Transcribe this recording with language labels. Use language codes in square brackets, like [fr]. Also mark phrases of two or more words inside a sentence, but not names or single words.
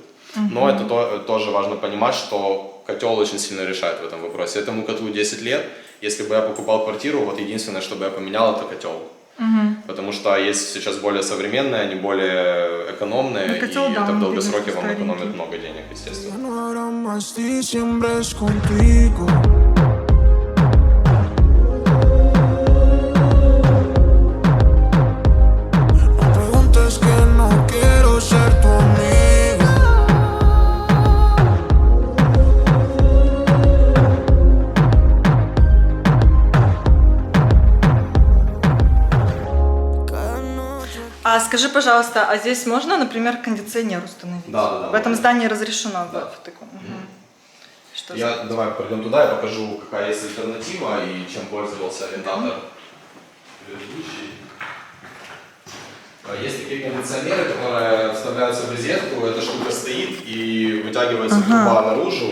[ru] Но это тоже важно понимать, что котел очень сильно решает в этом вопросе. Этому котлу 10 лет. Если бы я покупал квартиру, вот единственное, что бы я поменял, это котел. Потому что есть сейчас более современные, они более экономные, и котел, да, это в он долгосроке видно, вам старенький. экономит много денег, естественно. [es] No habrá más diciembres contigo. No preguntes que no quiero ser tu amigo. Cada noche. [ru] А скажи, пожалуйста, а здесь можно, например, кондиционер установить? Да. В этом здании разрешено? Да. В таком? Что за- Давай пройдем туда, я покажу, какая есть альтернатива и чем пользовался арендатор предыдущий. Есть такие кондиционеры, которые вставляются в розетку, эта штука стоит и вытягивается труба наружу.